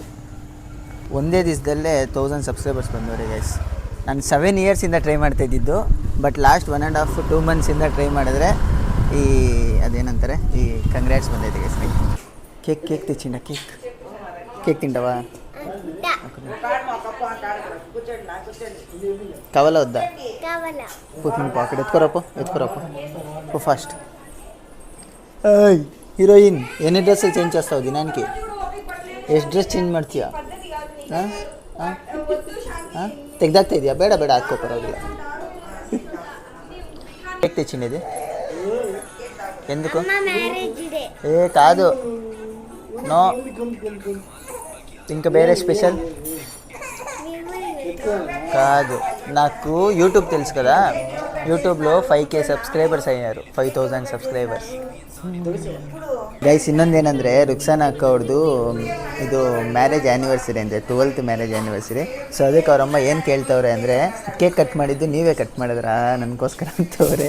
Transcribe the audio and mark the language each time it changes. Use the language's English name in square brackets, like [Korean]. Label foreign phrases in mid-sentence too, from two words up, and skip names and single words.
[Kannada] ಒಂದೇ ದಿವಸದಲ್ಲೇ 1000 ಸಬ್ಸ್ಕ್ರೈಬರ್ಸ್ ಬಂದವ್ರೆ ಗೈಸ್. ನಾನು 7 ಇಯರ್ಸಿಂದ ಟ್ರೈ ಮಾಡ್ತಾಯಿದ್ದಿದ್ದು, [English] but last [Kannada] 1.5 2 ಮಂತ್ಸಿಂದ ಟ್ರೈ ಮಾಡಿದ್ರೆ ಈ ಅದೇನಂತಾರೆ ಈ ಕಂಗ್ರ್ಯಾಟ್ಸ್ ಬಂದೈತೆ ಗೈಸ್. [Telugu] కేక్ తెచ్చిండ కేక్ తిండవా కావాలా వద్దా? కూర్చుని పాకెట్ ఎత్తుకోరాపు ఫాస్ట్. హీరోయిన్ ఎన్ని డ్రెస్సులు చేంజ్ చేస్తావు దినానికి? [Kannada] ಎಷ್ಟು [English] dress change [Kannada] ಮಾಡ್ತೀಯಾ? ತೆಗ್ದಾಗ್ತಾ ಇದೆಯಾ? ಬೇಡ ಹಾಕೋ ಪರವಾಗಿಲ್ಲ. [Telugu] కేక్ తెచ్చిండేది ఎందుకు? ఏ కాదు, నో, ఇంకా వేరే స్పెషల్ కాదు. నాకు యూట్యూబ్ తెలుసు కదా, యూట్యూబ్లో 5K సబ్స్క్రైబర్స్ అయ్యారు, 5000 సబ్స్క్రైబర్స్ గైస్. [Kannada] ಇನ್ನೊಂದೇನೆಂದರೆ ರುಕ್ಸಾನ ಅಕ್ಕ ಅವ್ರದ್ದು ಇದು [English] marriage anniversary [Kannada] ಅಂದರೆ 12th [English] marriage anniversary. [Kannada] ಸೊ ಅದಕ್ಕೆ ಅವರಮ್ಮ ಏನು ಕೇಳ್ತವ್ರೆ ಅಂದರೆ, [English] cake cut [Kannada] ಮಾಡಿದ್ದು ನೀವೇ ಕಟ್ ಮಾಡಿದ್ರಾ ನನಗೋಸ್ಕರ ಅಂತವ್ರೆ.